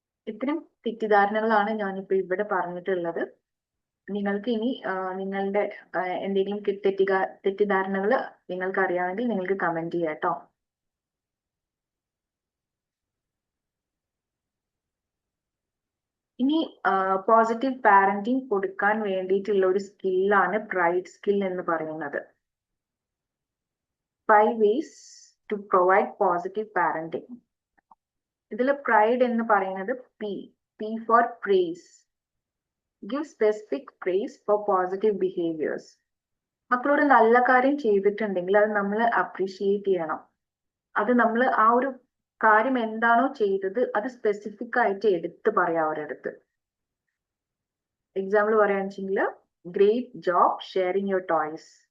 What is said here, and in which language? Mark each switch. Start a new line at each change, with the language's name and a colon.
Malayalam: ഇത്തരം തെറ്റിദ്ധാരണകളാണ് ഞാനിപ്പോ ഇവിടെ പറഞ്ഞിട്ടുള്ളത്. നിങ്ങൾക്ക് ഇനി നിങ്ങളുടെ എന്തെങ്കിലും തെറ്റിദ്ധാരണകൾ നിങ്ങൾക്ക് അറിയാമെങ്കിൽ നിങ്ങൾക്ക് കമന്റ് ചെയ്യാം കേട്ടോ. ഇനി പോസിറ്റീവ് പാരന്റിങ് കൊടുക്കാൻ വേണ്ടിയിട്ടുള്ള ഒരു സ്കില്ലാണ് പ്രൈഡ് സ്കിൽ എന്ന് പറയുന്നത്.
English: 5 ways to provide positive parenting.
Malayalam: ഇതിൽ പ്രൈഡ് എന്ന് പറയുന്നത്
English: P for praise. Give specific praise for positive behaviors.
Malayalam: മക്കളൊരു നല്ല കാര്യം ചെയ്തിട്ടുണ്ടെങ്കിൽ അത് നമ്മൾ അപ്രീഷിയേറ്റ് ചെയ്യണം. അത് നമ്മൾ ആ ഒരു കാര്യം എന്താണോ ചെയ്തത് അത് സ്പെസിഫിക് ആയിട്ട് എടുത്ത് പറയാം അവരുടെ അടുത്ത്. Example പറയുകയാണെന്നുവെച്ചെങ്കിൽ
English: Great job sharing your toys.